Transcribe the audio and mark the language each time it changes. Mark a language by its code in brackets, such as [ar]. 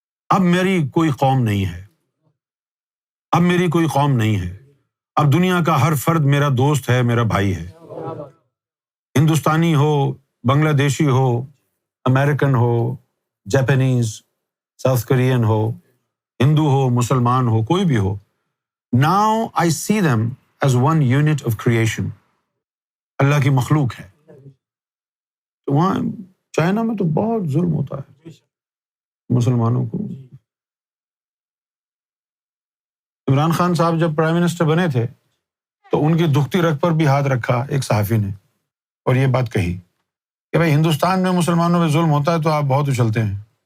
[ur] اب میری کوئی قوم نہیں ہے، اب میری کوئی قوم نہیں ہے. اب دنیا کا ہر فرد میرا دوست ہے، میرا بھائی ہے. ہندوستانی ہو، بنگلہ دیشی ہو، امریکن ہو، جاپانیز، ساؤتھ کورین ہو، ہندو ہو، مسلمان ہو، کوئی بھی ہو. [en] Now I see them as one unit of creation. [ur] اللہ کی مخلوق ہے. تو وہاں چائنا میں تو بہت ظلم ہوتا ہے مسلمانوں کو. عمران خان صاحب جب پرائم منسٹر بنے تھے تو ان کی دکھتی رگ پر بھی ہاتھ رکھا ایک صحافی نے اور یہ بات کہی کہ بھائی ہندوستان میں مسلمانوں پہ ظلم ہوتا ہے تو آپ بہت اچھلتے ہیں.